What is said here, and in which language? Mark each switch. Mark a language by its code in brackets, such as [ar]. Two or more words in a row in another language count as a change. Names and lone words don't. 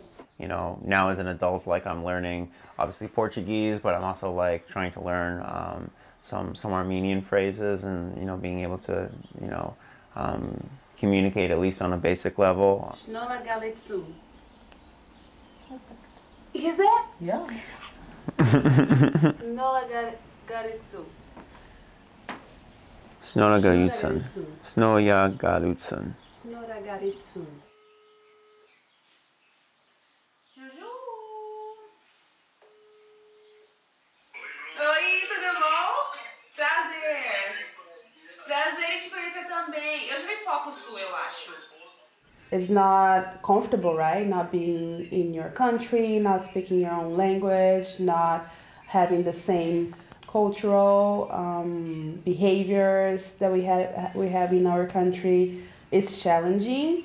[en] You know, now as an adult, like I'm learning obviously Portuguese, but I'm also like trying to learn some Armenian phrases and, you know, being able to, you know, communicate at least on a basic level. Shnola Galitsu. Is it? Yeah. Shnola Galitsu. Snora Galutsan. Snoya Galutsan. Snora Galitsu. Oi, [pt] tudo bom? Prazer. Prazer em te conhecer também. Eu já vi foto sua, eu acho. [en] It's not comfortable, right? Not being in your country, not speaking your own language, not having the same cultural behaviors that we have in our country. It's challenging.